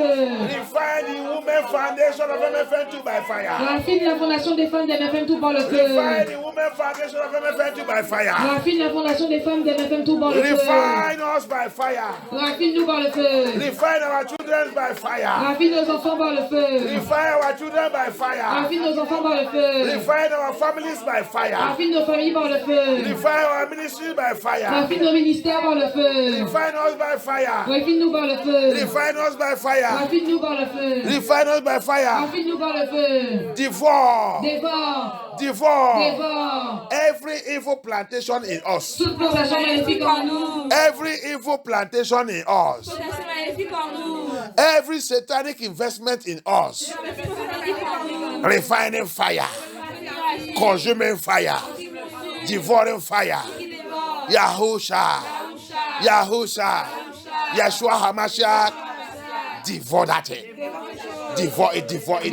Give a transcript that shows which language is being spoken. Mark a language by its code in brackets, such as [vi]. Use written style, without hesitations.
[en] Refine the woman foundation of MFN2 by fire. [fr] Rafine la fondation des femmes d'MFM tout par le feu. [en] Refine the woman foundation of MFN2 by fire. [fr] Rafine la fondation des femmes d'MFM tout par le feu. [en] Refine us by fire. [fr] Rafine-nous par le feu. [en] Refine our children by fire. [fr] Rafine nos enfants par le feu. [en] Refine our children by fire. [fr] Rafine nos enfants par le feu. [en] Refine our families by fire. [fr] Rafine nos familles par le feu. [en] Refine our ministries by fire. [fr] Rafine nos ministères par le feu. [en] Refine us by fire. [fr] Rafine-nous par le feu. [en] Refine us by fire. [fr] Rafine-nous par le feu. [en] Refine us by fire. [fr] Rafine-nous par le feu. [en] Devour. [fr] Dévore. [en] Devour. [fr] Dévore. [en] Every evil plantation in us. [fr] Toute plantation maléfique en nous. [en] Every evil plantation in us. [fr] Plantation maléfique en nous. [en] Every satanic investment in us. [fr] Plantation maléfique en nous. [en] Refining fire. Consuming fire. Devouring fire. Yahusha. Yahusha. Yeshua HaMashiach. Devour that thing. Devour it, devour it.